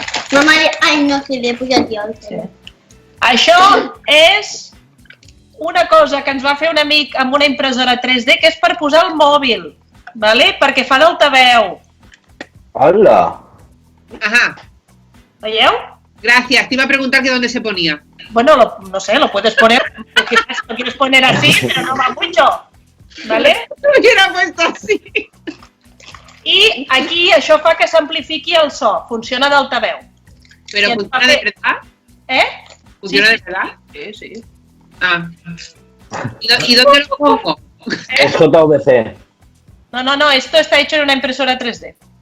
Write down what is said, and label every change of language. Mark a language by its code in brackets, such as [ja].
[ca] Mamà, ai, no sé, l'he posat jo. Això és una cosa que ens va fer un amic amb una impressora 3D, que és per posar el mòbil, vale? Perquè fa d'altaveu. Hola. Ajá. Veieu? [es] Gracias, te iba a preguntar que dónde se ponía. Bueno, no sé, lo puedes poner, quizás lo quieres poner así, pero no va mucho, ¿vale? Lo hubiera puesto así. [ca] I aquí això fa que s'amplifiqui el so, funciona d'altaveu. [es] ¿Pero funciona de verdad? ¿Eh? ¿Funciona de verdad? Sí, sí. Ah. ¿Y dónde lo pongo? Es JVC. No, esto está hecho en una impresora 3D.